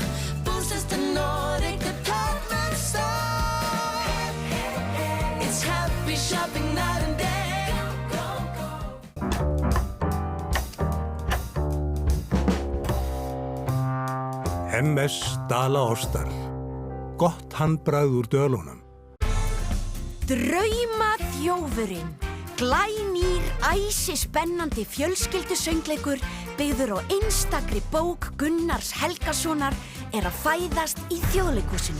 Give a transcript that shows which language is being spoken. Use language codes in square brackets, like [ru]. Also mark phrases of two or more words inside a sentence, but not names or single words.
[en] Boosts the Nordic department store. It's happy shopping night and day. [is] MS Dala Ostar. Gott handbragð úr dölunum. Draumaþjófurinn. Glænýr, æsispennandi fjölskyldusöngleikur byggður á einstakri bók Gunnars Helgasonar að fæðast í Þjóðleikhúsinu.